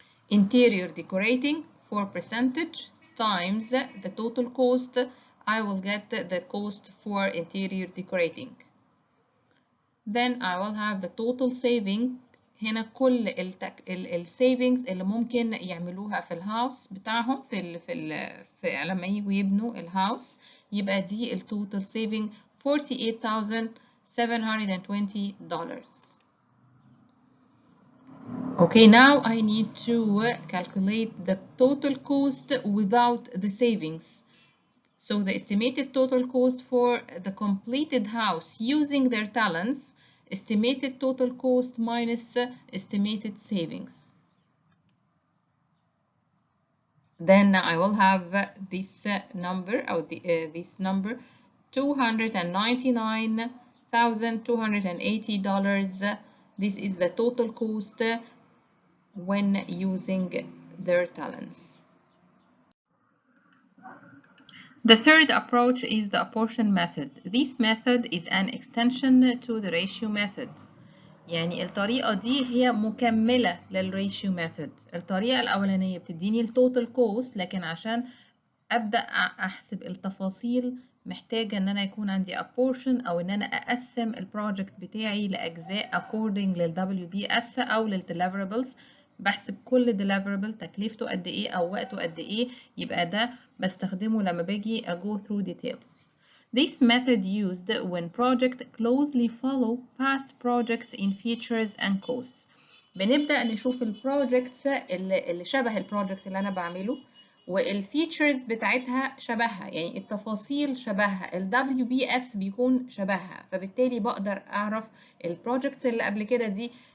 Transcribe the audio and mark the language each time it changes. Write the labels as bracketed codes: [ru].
[en] Interior decorating 4% times the total cost. I will get the cost for interior decorating. Then I will have the total saving. [ar] هنا كل السيفنجز اللي ممكن يعملوها في الهاوس بتاعهم في لما يجوا يبنوا الهاوس، يبقى دي التوتال سيفنج $48,720. [en] Okay, now I need to calculate the total cost without the savings. So the estimated total cost for the completed house using their talents, estimated total cost minus estimated savings. Then I will have this number, or this number, $299,280. This is the total cost when using their talents. The third approach is the apportion method. This method is an extension to the ratio method. [ar] يعني الطريقة دي هي مكملة للراتيو ميثود. الطريقة الأولانية بتديني التوتال كوست، لكن عشان أبدأ أحسب التفاصيل محتاجة إن أنا يكون عندي apportion أو إن أنا أقسم البروجكت بتاعي لأجزاء according لل WBS أو لل deliverables. بحسب كل deliverable تكلفته قد إيه أو وقته قد إيه، يبقى ده بستخدمه لما باجي [en] go through details. This method used when projects closely follow past projects in features and costs. [ar] بنبدأ نشوف البروجكتس اللي شبه البروجكت اللي أنا بعمله، والفيتشرز بتاعتها شبهها، يعني التفاصيل شبهها، ال WBS بيكون شبهها، فبالتالي بقدر أعرف البروجكتس اللي قبل كده دي